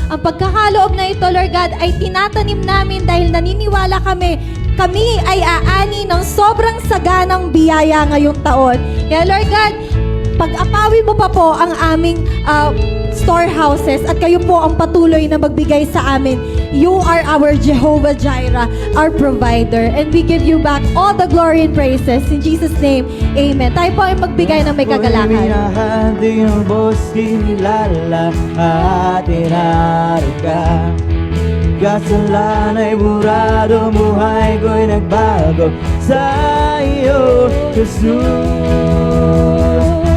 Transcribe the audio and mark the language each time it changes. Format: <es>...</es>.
<tl>Ang pagkakaloob na ito, Lord God, ay tinatanim namin dahil naniniwala kami ay aani ng sobrang saganang biyaya ngayong taon. Kaya Lord God, pag-apawi mo pa po ang aming storehouses at kayo po ang patuloy na magbigay sa amin.</tl> <en>You are our Jehovah Jireh, our provider. And we give you back all the glory and praises. In Jesus' name, amen.</en> <tl>Tayo po ay magbigay ng may kagalakan. Ako'y minahati ang bos kinilala at inarin ka. Kasalan ay burado, buhay ko'y nagbago sa iyo, Jesus.</tl>